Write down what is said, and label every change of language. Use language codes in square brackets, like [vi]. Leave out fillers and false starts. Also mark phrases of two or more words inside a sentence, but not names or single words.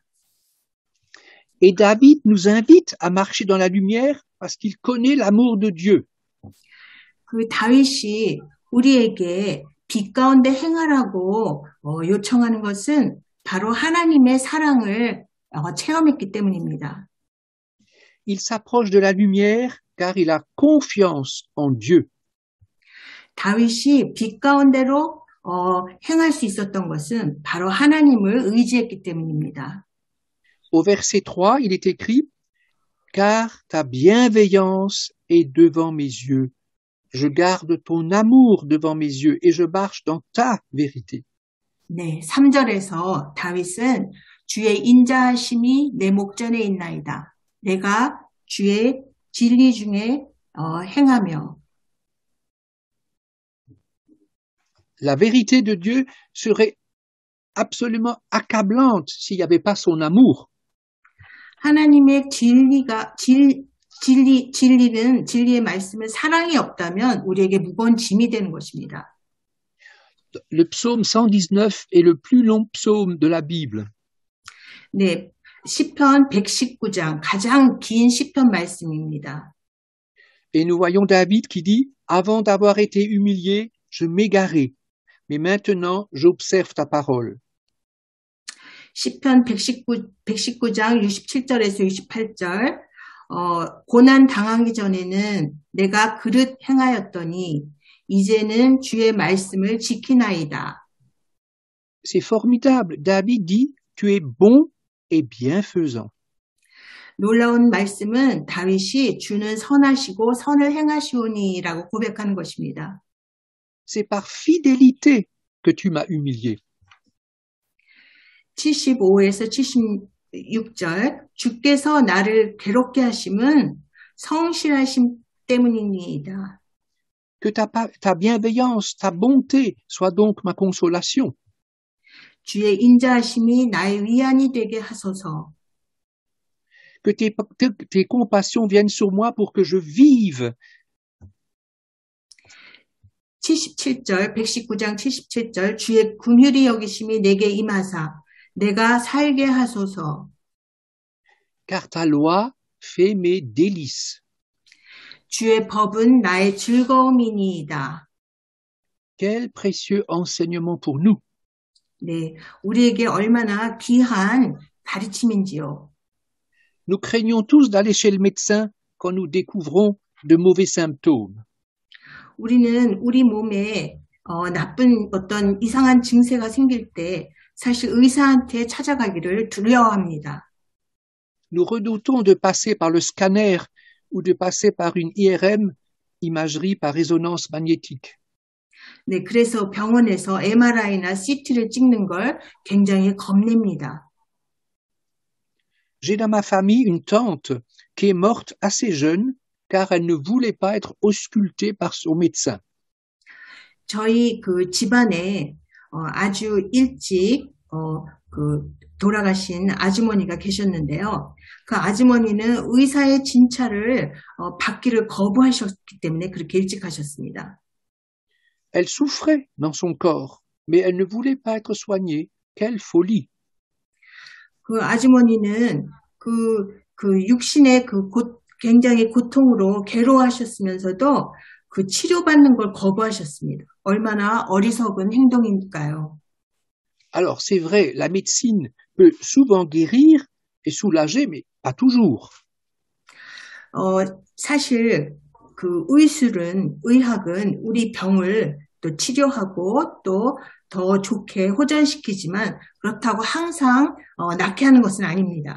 [fr] Et David nous invite à marcher dans la lumière parce qu'il connaît l'amour de Dieu. [ko] 그 다윗이 우리에게 빛 가운데 행하라고 요청하는 것은 바로 하나님의 사랑을 체험했기 때문입니다. [fr] Il s'approche de la lumière car il a confiance en Dieu. [ko] 다윗이 빛 가운데로 행할 수 있었던 것은 바로 하나님을 의지했기 때문입니다. [fr] Au verset 3, il est écrit car ta bienveillance est devant mes yeux. Je garde ton amour devant mes yeux et je marche dans ta vérité. [ko] 네, 3절에서 다윗은 주의 인자하심이 내 목전에 있나이다. 내가 주의 진리 중에 행하며. [fr] La vérité de Dieu serait absolument accablante s'il n'y avait pas son amour. [ko] 하나님의 진리의 말씀은 사랑이 없다면 우리에게 무거운 짐이 되는 것입니다. [fr] Le psaume 119 est le plus long psaume de la Bible. [ko] 네, 시편 119장 가장 긴 시편 말씀입니다. [fr] Et nous voyons David qui dit « Avant d'avoir été humilié, je m'égarais, mais maintenant j'observe ta parole. » [ko] 시편 119장 67절에서 68절 고난 당하기 전에는 내가 그릇 행하였더니 이제는 주의 말씀을 지키나이다. [fr] C'est formidable. David dit « Tu es bon et bienfaisant. » [ko] 놀라운 말씀은 다윗이 주는 선하시고 선을 행하시오니라고 고백하는 것입니다. [fr] C'est par fidélité que tu m'as humilié. [ko] 75에서 76절 주께서 나를 괴롭게 하심은 성실하심 때문이니이다. [fr] Que ta bienveillance, ta bonté soit donc ma consolation. [ko] 주의 인자하심이 나의 위안이 되게 하소서. [fr] Que tes compassions viennent sur moi pour que je vive. [ko] 77절, 119장 77절 주의 긍휼히 여기심이 내게 임하사 내가 살게 하소서. [fr] Car ta loi fait mes délices. [ko] 주의 법은 나의 즐거움이니이다. [fr] Quel précieux enseignement pour nous. [ko] 네, 우리에게 얼마나 귀한 가르침인지요. [fr] Nous craignons tous d'aller chez le médecin quand nous découvrons de mauvais symptômes. [ko] 우리는 우리 몸에 나쁜 어떤 이상한 증세가 생길 때 사실 의사한테 찾아가기를 두려워합니다. [fr] Nous redoutons de passer par le scanner ou de passer par une IRM, imagerie par résonance magnétique. [ko] 네, 그래서 병원에서 MRI나 CT를 찍는 걸 굉장히 겁냅니다. [fr] J'ai dans ma famille une tante qui est morte assez jeune car elle ne voulait pas être auscultée par son médecin. [ko] 저희 그 집안에 아주 일찍 돌아가신 아주머니가 계셨는데요. 그 아주머니는 의사의 진찰을 받기를 거부하셨기 때문에 그렇게 일찍 하셨습니다. [fr] Elle souffrait dans son corps, mais elle ne voulait pas être soignée. Quelle folie! [ko] 그 아주머니는 그 육신의 굉장히 고통으로 괴로워하셨으면서도 그 치료받는 걸 거부하셨습니다. 얼마나 어리석은 행동일까요? [fr] Alors, c'est vrai, la médecine peut souvent guérir et soulager, mais pas toujours. [ko] 사실 그 의학은 우리 병을 또 치료하고 또 더 좋게 호전시키지만 그렇다고 항상 낫게 하는 것은 아닙니다.